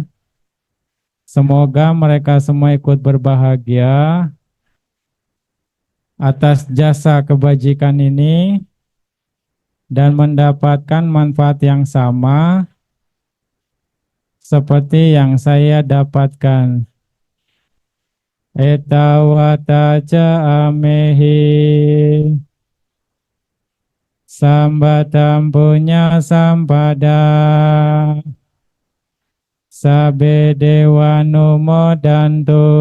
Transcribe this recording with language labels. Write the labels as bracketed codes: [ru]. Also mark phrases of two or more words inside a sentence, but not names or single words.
[id] Semoga mereka semua ikut berbahagia atas jasa kebajikan ini dan mendapatkan manfaat yang sama seperti yang saya dapatkan. [pi] Etawata ca amehi sambatam punya sampada sabe dewa numodantu